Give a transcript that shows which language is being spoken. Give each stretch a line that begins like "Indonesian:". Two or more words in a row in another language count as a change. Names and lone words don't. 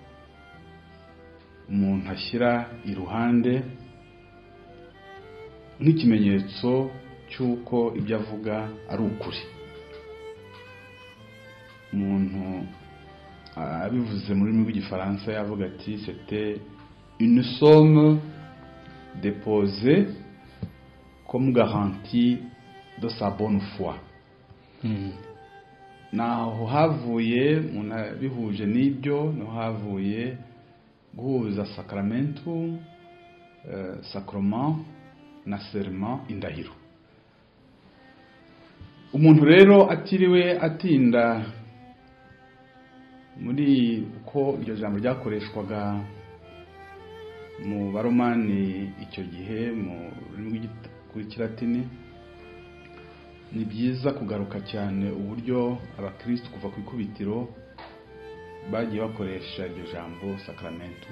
Kinyarwanda: umuntu ashyira iruhande nk'ikimenyetso cy'uko ibyo avuga ari ukuri. Umuntu abivuze mu rurimi rw'igifaransa yavuga ati
French: c'était une somme déposée comme garantie de sa bonne foi.
Kinyarwanda: Naho havuye umuntu bihuje n'ibyo, no havuye guhuza sacramentum, sacrement na serment, indahiro. Umuntu rero atiriwe atinda muri uko iryo jambo ryakoreshwaga mu baromani icyo gihe mu rurimi rw'ikilatini, ni byiza kugaruka cyane uburyo abakristo kuva ku ikubitiro bagiye bakoresha iryo jambo sacramentum.